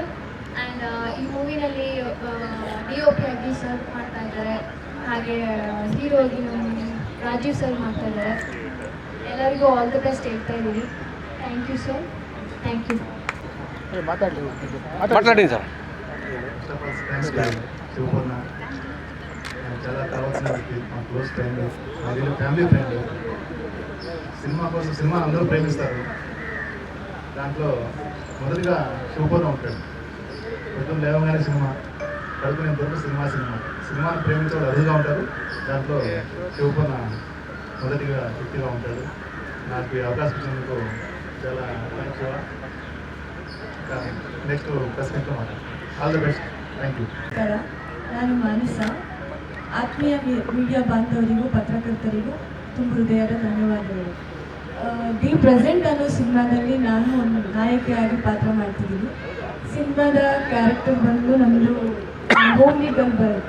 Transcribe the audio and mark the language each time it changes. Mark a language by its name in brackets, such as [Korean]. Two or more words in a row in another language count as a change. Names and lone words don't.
[Kannada] ಆ್ಯಂಡ್ ಈ ಮೂವಿನಲ್ಲಿ DOP ಆಗಿ ಸರ್ ಮಾಡ್ತಾ ಇದ್ದಾರೆ, ಹಾಗೆ ಹೀರೋ ಆಗಿ ನಮ್ಮ ರಾಜೀವ್ ಸರ್ ಮಾಡ್ತಾ ಇದ್ದಾರೆ. ಎಲ್ಲರಿಗೂ [English] all the best [Kannada] ಹೇಳ್ತಾ ಇದ್ದೀನಿ. [English] thank you [Kannada] ಸರ್, [English] thank you. [Kannada] ಮಾತಾಡಿ ಸರ್. [Telugu] ಶಿವಪೂರ್ಣ చాలా కావాల్సిన వ్యక్తి, మా [English] close friend, [Telugu] అది [English] family friend. [Telugu] సినిమా కోసం సినిమాని అందరూ ప్రేమిస్తారు. దాంట్లో మొదటిగా శివపూర్ణ ఉంటాడు. పొద్దున్న లేవగానే సినిమా, పడుకునేంతవరకు సినిమాని ప్రేమించే వాళ్ళు అదుగా ఉంటారు. దాంట్లో శివపూర్ణ మొదటిగా వ్యక్తిగా ఉంటాడు. నాకు ఈ అవకాశం ఇచ్చినందుకు చాలా థ్యాంక్స్. [English] next press meetలో [Telugu] మాట్లాడు. [English] All the best. Thank you. [Kannada] ನಾನು ಮಾನಸ. ಆತ್ಮೀಯ ಮೀಡಿಯಾ ಬಾಂಧವರಿಗೂ ಪತ್ರಕರ್ತರಿಗೂ ತುಂಬ ಹೃದಯದ ಧನ್ಯವಾದಗಳು. ದಿ ಪ್ರೆಸೆಂಟ್ ಅನ್ನೋ ಸಿನಿಮಾದಲ್ಲಿ ನಾನು ಒಂದು ನಾಯಕಿಯಾಗಿ ಪಾತ್ರ ಮಾಡ್ತಿದ್ದೀನಿ. ಸಿನಿಮಾದ ಕ್ಯಾರೆಕ್ಟರ್ ಬಂದು ನಮ್ಮದು [English] homely girl [Kannada] ಬರುತ್ತೆ.